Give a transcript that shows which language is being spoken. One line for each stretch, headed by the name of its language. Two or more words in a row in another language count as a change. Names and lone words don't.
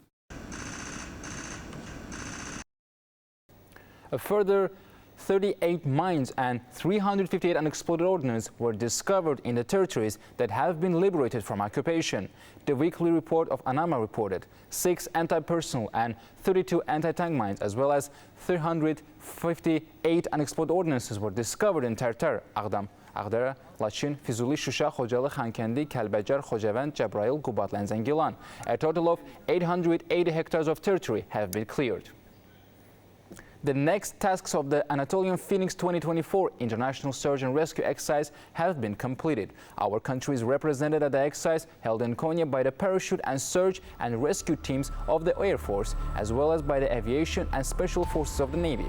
English: A further 38 mines and 358 unexploded ordnance were discovered in the territories that have been liberated from occupation. The weekly report of ANAMA reported 6 anti-personnel and 32 anti-tank mines, as well as 358 unexploded ordnances were discovered in Tərtər, Ağdam, Ağdərə, Laçın, Füzuli, Şuşa, Xocalı, Xankəndi, Kəlbəcər, Xocavənd, Cəbrayıl, Qubadlı, and Zəngilan. A total of 880 hectares of territory have been cleared. The next tasks of the Anatolian Phoenix 2024 International Search and Rescue Exercise have been completed. Our country is represented at the exercise held in Konya by the parachute and search and rescue teams of the Air Force, as well as by the aviation and special forces of the Navy.